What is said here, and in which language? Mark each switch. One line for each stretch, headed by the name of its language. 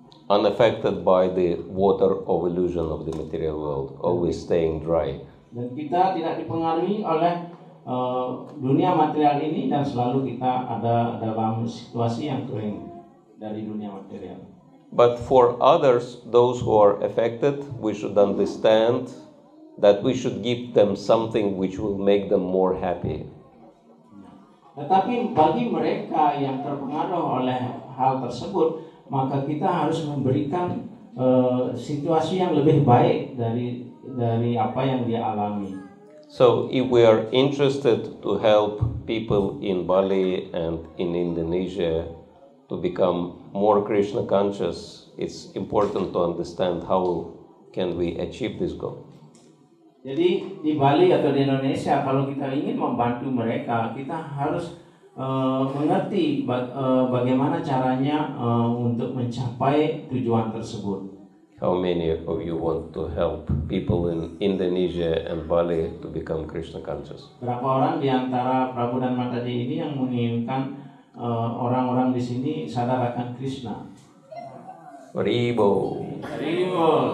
English: Unaffected by the water of illusion of the material world, always staying dry.
Indonesian: Dan kita tidak dipengaruhi oleh dunia material ini, dan selalu kita ada dalam situasi yang kering dari dunia material.
English: But for others, those who are affected, we should understand that we should give them something which will make them more happy.
Indonesian: Tetapi bagi mereka yang terpengaruh oleh hal tersebut, maka kita harus memberikan situasi yang lebih baik dari apa yang dia alami.
English: So if we are interested to help people in Bali and in Indonesia to become more Krishna conscious, it's important to understand how can we achieve this goal.
Indonesian: Jadi di Bali atau di Indonesia, kalau kita ingin membantu mereka, kita harus mengerti bagaimana caranya untuk mencapai tujuan tersebut.
English: How many of you want to help people in Indonesia and Bali to become Krishna conscious?
Indonesian: Berapa orang di antara Prabu dan Mataji ini yang menginginkan orang-orang di sini sadar akan Krishna? Haribo. Haribo.